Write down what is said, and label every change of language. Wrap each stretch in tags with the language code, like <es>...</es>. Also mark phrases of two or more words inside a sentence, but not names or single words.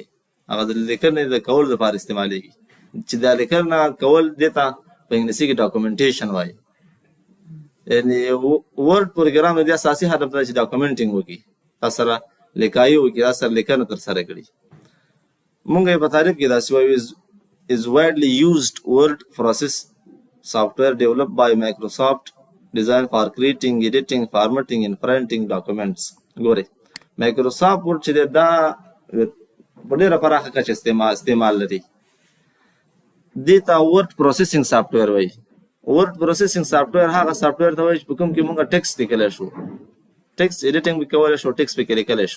<ps>هغه د لیکنې د کولو لپاره استعمالیږي، چې دا لیکنه کول دې ته په انګلیسي کې ډاکومنټیشن وایي. یعنې ورډ پروګرام د دې اساسي هدف دی چې ډاکومنټینګ وکړي، تاسو سره لیکایي وکړي، تاسو سره لیکنه ترسره کړي. مونږ یې په تعریف کې داسې وایو:</ps> <en>is widely used word process software developed by Microsoft designed for creating, editing, formatting and printing documents.</en> <ps>ګورئ، مایکروسافټ ورډ چې دی دا په ډېره پراخه کچه استعمال لري. دې ته</ps> <en>word processing software</en> <ps>وایي.</ps> <en>word processing software</en> <ps>هغه سافټویر ته وایي چې په کوم کې مونږ ټیکسټ لیکلی شو،</ps> <en>text editing</en> <ps>به کولی شو، ټیکسټ پکې لیکلی شو.</ps>